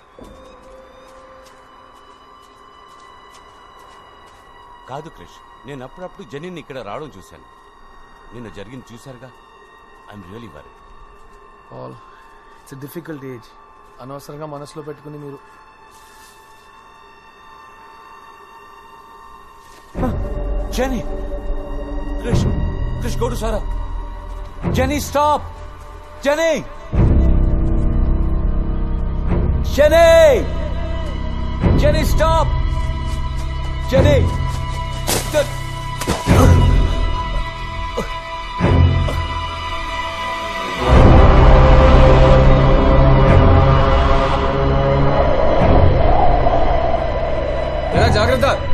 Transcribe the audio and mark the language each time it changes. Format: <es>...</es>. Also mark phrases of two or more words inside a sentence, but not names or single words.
<te>కాదు క్రిష్, నేను అప్పుడప్పుడు జెనీని ఇక్కడ రావడం చూశాను. నిన్న జరిగింది చూశారుగా.</te> <en>I'm really worry.</en> <te>పాల్,</te> <en>It's difficult age.</en> <te>అనవసరంగా మనసులో పెట్టుకుని మీరు.</te> <en>Jenny! Krish! Krish, go to Sarah! Jenny, stop! Jenny! Jenny! Jenny, stop! Jenny!</en> <te>జాగ్రత్త.</te>